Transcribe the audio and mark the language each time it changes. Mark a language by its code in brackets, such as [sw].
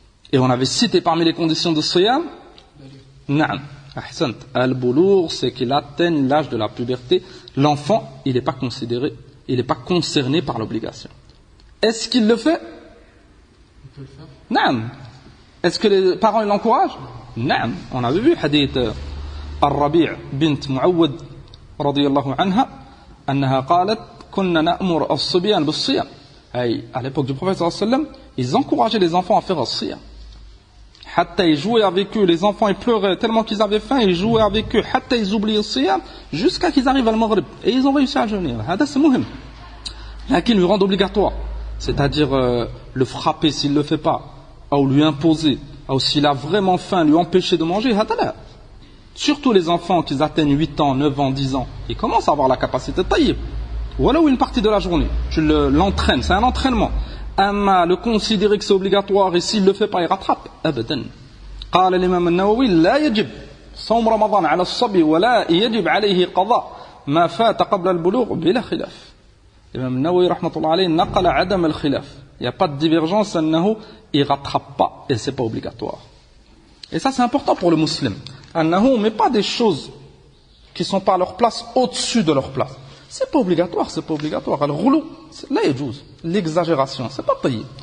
[fr] Et on avait cité parmi les conditions de siyam, na'am, ahsant, al-bulugh, c'est qu'il atteigne l'âge de la puberté. L'enfant, il n'est pas considéré, il n'est pas concerné par l'obligation. Est-ce qu'il le fait? Il peut le faire. [ar] Na'am. [fr] Est-ce que les parents l'encouragent? [ar] Na'am. [fr] On avait vu hadith al-Rabi' bint Mu'awwad [ar] رضي الله عنها أنها قالت كنا نأمر الصبيان بالصيام. [fr] À l'époque du prophète sallallahu alayhi wa sallam, ils encourageaient les enfants à faire الصيام. [ar] حتى [fr] ils jouaient avec eux, les enfants ils pleuraient tellement qu'ils avaient faim, ils jouaient avec eux حتى ils oubliaient الصيام jusqu'à qu'ils arrivent à Maghrib et ils ont réussi à jeûner. [ar] هذا [fr] c'est [ar] مهم. [fr] Laquelle lui rend obligatoire, c'est-à-dire le frapper s'il ne le fait pas, ou lui imposer, ou s'il a vraiment faim, lui empêcher de manger. [ar] هذا لا. [fr] Surtout les enfants qui atteignent 8 ans, 9 ans, 10 ans, ils commencent à avoir la capacité de taïb. Voilà où une partie de la journée, tu l'entraînes, c'est un entraînement. Amma le considérer que c'est obligatoire et s'il ne le fait pas, il rattrape. [ar] Abadan. قال الإمام النووي لا يجب صوم رمضان على الصبي ولا يجب عليه قضاء ما فات قبل البلوغ بلا خلاف. الإمام النووي رحمة الله عليه نقل عدم الخلاف. [fr] Il n'y a pas de divergence, [ar] أنه [fr] il rattrape pas et c'est pas obligatoire. Et ça c'est important pour le musulman. On ne met pas des choses qui ne sont pas à leur place au-dessus de leur place. c'est pas obligatoire. Al-ghulu, là il joue. L'exagération, c'est pas payé.